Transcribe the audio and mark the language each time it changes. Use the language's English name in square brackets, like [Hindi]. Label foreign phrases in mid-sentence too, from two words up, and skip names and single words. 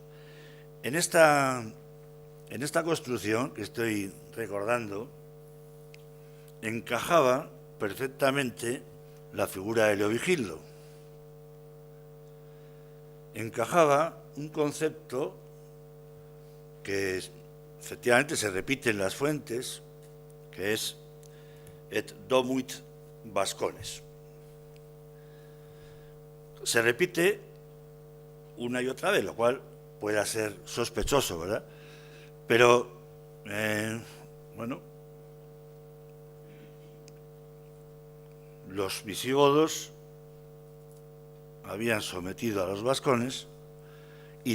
[Spanish] En esta construcción que estoy recordando, encajaba perfectamente la figura de Leovigildo. Encajaba un concepto que efectivamente se repite en las fuentes, que es [Latin] et domuit Vascones. [Spanish] Se repite una y otra vez, lo cual pueda ser sospechoso, ¿verdad? Pero, bueno, los visigodos habían sometido a los vascones y